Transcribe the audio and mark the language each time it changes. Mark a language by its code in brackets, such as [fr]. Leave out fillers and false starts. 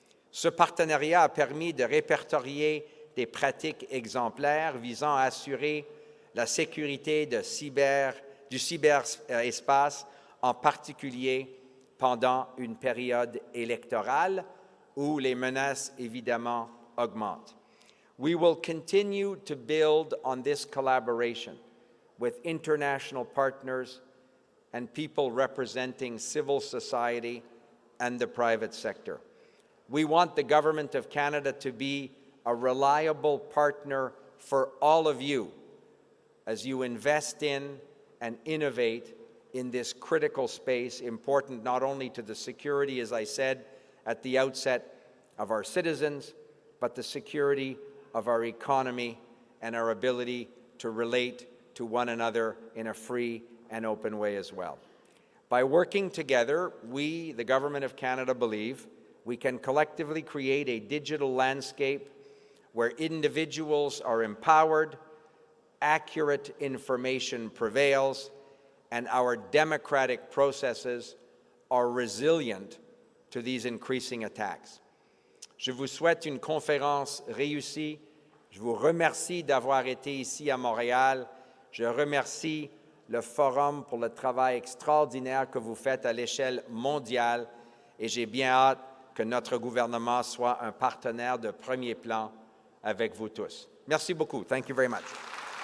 [fr] Ce partenariat a permis de répertorier des pratiques exemplaires visant à assurer la sécurité du cyberespace, en particulier pendant une période électorale où les menaces, évidemment, augmentent. [en] We will continue to build on this collaboration with international partners and people representing civil society and the private sector. We want the Government of Canada to be a reliable partner for all of you as you invest in and innovate in this critical space, important not only to the security, as I said at the outset, of our citizens, but the security of our economy and our ability to relate to one another in a free and open way as well. By working together, we, the Government of Canada, believe we can collectively create a digital landscape where individuals are empowered, accurate information prevails, and our democratic processes are resilient to these increasing attacks. [fr] Je vous souhaite une conférence réussie. Je vous remercie d'avoir été ici à Montréal. Je remercie le Forum pour le travail extraordinaire que vous faites à l'échelle mondiale et j'ai bien hâte que notre gouvernement soit un partenaire de premier plan avec vous tous. Merci beaucoup. [en] Thank you very much.